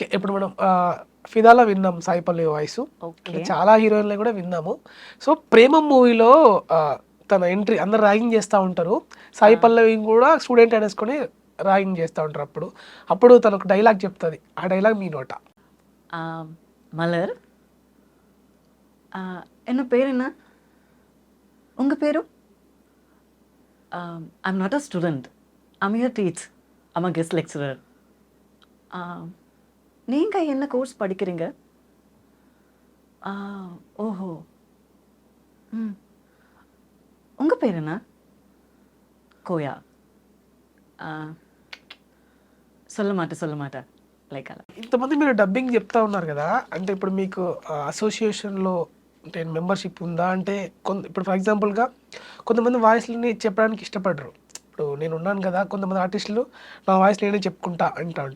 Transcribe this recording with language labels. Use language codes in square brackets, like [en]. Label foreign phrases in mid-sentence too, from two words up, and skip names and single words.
[te] ఇప్పుడు మనం 'ఫిదా'లో విన్నాం సాయి పల్లవి వాయిసు. అంటే ఓకే. చాలా హీరోయిన్‌లయి కూడా విన్నాము. సో, 'ప్రేమం' మూవీలో తన ఎంట్రీ అందరూ ర్యాగింగ్ చేస్తా ఉంటారు. ఆ! సాయి పల్లవిని కూడా స్టూడెంట్ అనేసుకొని ర్యాగింగ్ చేస్తా ఉంటారు అప్పుడు. అప్పుడు తనొక డైలాగ్ చెప్తది. ఆ డైలాగ్ మీ నోట. ఆహ్, [ta] 'మలర్' என்ன பேர் என்ன? உங்க பேரு? [en] I'm not a student. I'm here teach. I'm a guest lecturer. [ta] ஆ நீங்க என்ன கோர்ஸ் படிக்கிறீங்க? ஆ ஓஹோ! ம். உங்க பேர் என்ன? கோயா. ஆ [te] సొల్ల మాట లైక్ అలా. ఇంతమంది మీరు డబ్బింగ్ చెప్తా ఉన్నారు కదా, అంటే ఇప్పుడు మీకు అసోసియేషన్లో అంటే మెంబర్షిప్ ఉందా? అంటే ఇప్పుడు [en] for example [te] కొంతమంది వాయిస్లని చెప్పడానికి ఇష్టపడరు. ఇప్పుడు నేను ఉన్నాను కదా, కొంతమంది ఆర్టిస్టులు నా వాయిస్ నేనే చెప్పుకుంటా అంటూ ఉంటారు.